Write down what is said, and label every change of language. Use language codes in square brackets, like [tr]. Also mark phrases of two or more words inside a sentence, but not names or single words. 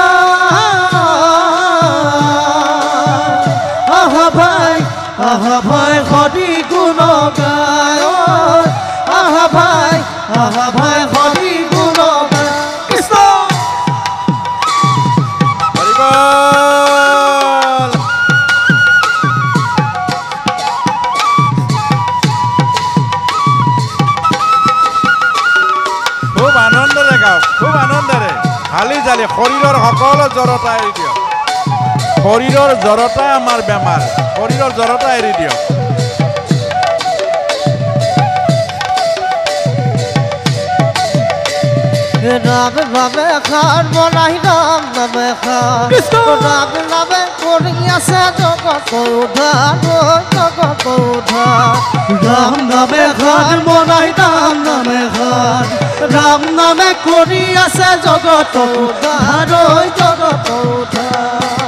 [bn] আহা ভাই হরি গুণ গায় আহা ভাই হরি গুণ গায় কৃষ্ণ হরি বল। [as] খুব আনন্দৰে গাওক, খুব আনন্দৰে হালি জালি শৰীৰৰ সকলো জড়তা এৰি দিয়ক। শৰীৰৰ জড়তা আমাৰ বেমাৰ, শৰীৰৰ জড়তা এৰি দিয়ক। [bn] রাম রামে খান বলাই রাম নামে খান রাম নামে করি আছে জগত উদ্ধার জগত উদ্ধার রাম নামে খান বলাই রাম নামে খান রাম নামে করি আছে জগত উদ্ধার জগত উদ্ধার